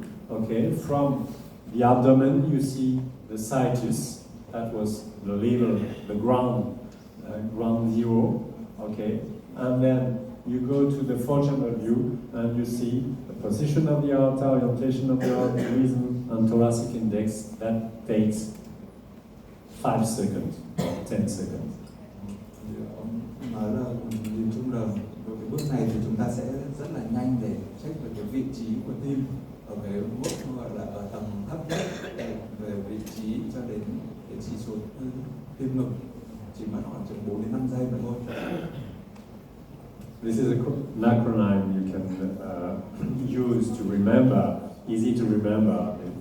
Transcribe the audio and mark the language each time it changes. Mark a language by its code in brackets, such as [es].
[en] Okay, from the abdomen you see the situs, that was the level, the ground zero. Okay, and then you go to the four-chamber view and you see the position of the aorta, orientation of the aorta, rhythm, and thoracic index. That takes 5 seconds, 10 seconds. [vi] Ông nói là nhìn chung là với cái bước này thì chúng ta sẽ rất là nhanh để check về cái vị trí của tim ở cái mức gọi là ở tầng thấp nhất, về vị trí cho đến cái chỉ số tim ngực chỉ mất khoảng chừng 4 đến 5 giây mà thôi. [en] This is an acronym you can use to remember, easy to remember.